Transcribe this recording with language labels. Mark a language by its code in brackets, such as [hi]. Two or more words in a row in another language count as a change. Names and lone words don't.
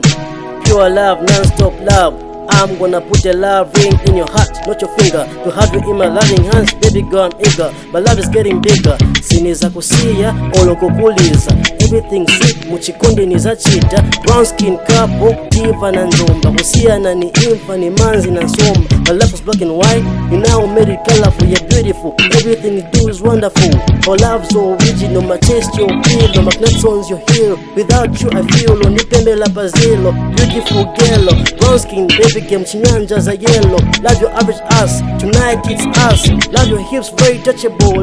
[en] Pure love, non-stop love. I'm gonna put a love ring in your heart, not your finger. To have you in my loving hands, baby girl, I'm eager. My love is getting bigger. [ny] Siniza kusiya, olokukuliza. [en] Everything sweet, [ny] muchikundi nizachita. [en] Brown skin couple, [ny] diva na nzomba. Kusiya na ni imfa, ni manzi na nsomba. [en] My life was black and white, you now made it colorful, you're beautiful. Everything you do is wonderful. Our love's so original, my taste your pillow. My connections your hero. Without you I feel low, [ny] nipembe la pazilo. [en] Beautiful girl, brown skin baby game, [ny] chinyanja za [en] yellow. Love your average ass, tonight it's us. Love your hips, very touchable.